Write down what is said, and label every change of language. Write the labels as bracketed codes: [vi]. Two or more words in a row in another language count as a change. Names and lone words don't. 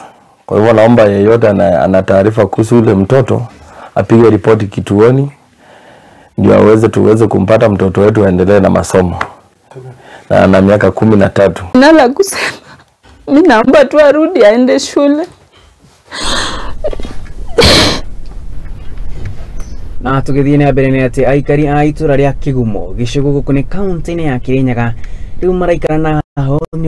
[sw] Kwa hivyo naomba yeyote ana taarifa kuhusu ule mtoto apige ripoti kituoni ndio tuweze kumpata mtoto wetu aendelee na masomo. Na ana miaka 13. Nala kusema mimi naomba tu arudi aende shule. [ki] Na tugithie na mbere ni ati aikari a Itura ria Kigumo gicigo guku ni county ya Kiriga riu maraikara na ho ni